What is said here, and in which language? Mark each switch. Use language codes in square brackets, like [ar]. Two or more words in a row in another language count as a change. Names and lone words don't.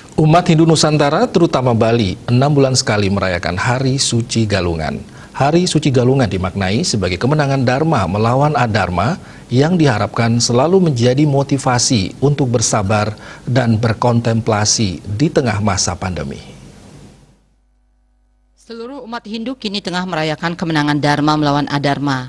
[id] Umat Hindu Nusantara, terutama Bali, 6 bulan sekali merayakan Hari Suci Galungan. Hari Suci Galungan dimaknai sebagai kemenangan Dharma melawan Adharma yang diharapkan selalu menjadi motivasi untuk bersabar dan berkontemplasi di tengah masa pandemi. Seluruh umat Hindu kini tengah merayakan kemenangan Dharma melawan Adharma.